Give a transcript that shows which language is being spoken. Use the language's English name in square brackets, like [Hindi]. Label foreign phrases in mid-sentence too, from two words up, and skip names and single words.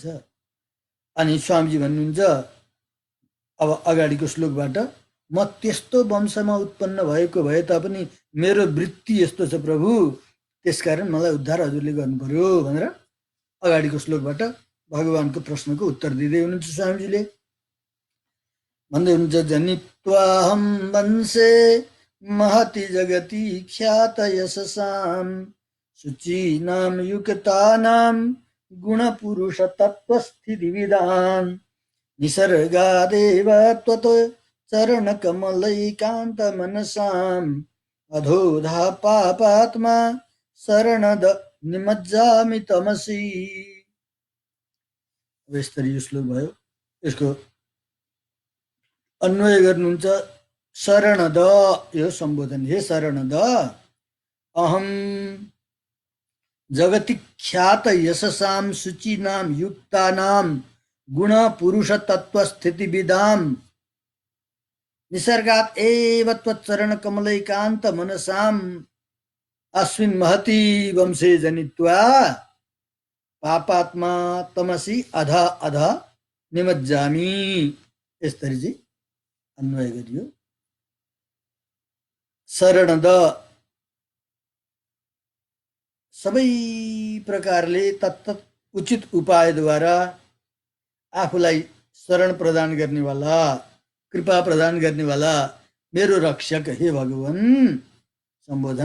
[Nepali] अनि स्वामीजी भन्नुहुन्छ अब अगाडिको श्लोकबाट, म त्यस्तो वंशमा उत्पन्न भएको भए तापनि मेरो वृत्ति यस्तो छ प्रभु, त्यसकारण मलाई उद्धार हजुरले गर्नु पर्यो भनेर अगाडिको श्लोकबाट भगवानको प्रश्नको उत्तर दिँदै हुनुहुन्छ स्वामीजीले। भन्दै हुनुहुन्छ, [Sanskrit] जनित्वाहं वंशे महति जगति ख्यात यशसां, शुचीनां युक्तानां गुणपुरुष तत्त्वस्थितिविदां, निसर्गादेव त्वत् चरणकमलैकान्तमनसाम्, अधोधा पापात्मा शरणद निमज्जामि तमसि। [Nepali] यस्तरी यो श्लोक भयो। यसको अन्वय गर्नुहुन्छ, शरणद, यो सम्बोधन, [Sanskrit] हे शरणद, अहम जगति ख्यात यशसां शुचीनां युक्तानां गुण पुरुष तत्व स्थिति विदाम, निसर्गात् एव त्वच्चरण कमलैकान्त मनसाम्, अस्मिन् महति वंशे जनित्वा पापात्मा तमसि अधा अधा निमज्जामि। [Nepali] यसरी चाहिँ अन्वय गरियो। शरणद, सबै प्रकारले तत्तत् उचित उपायद्वारा आफूलाई शरण प्रदान गर्नेवाला, कृपा प्रदान गर्नेवाला मेरो रक्षक हे भगवान सम्बोधन।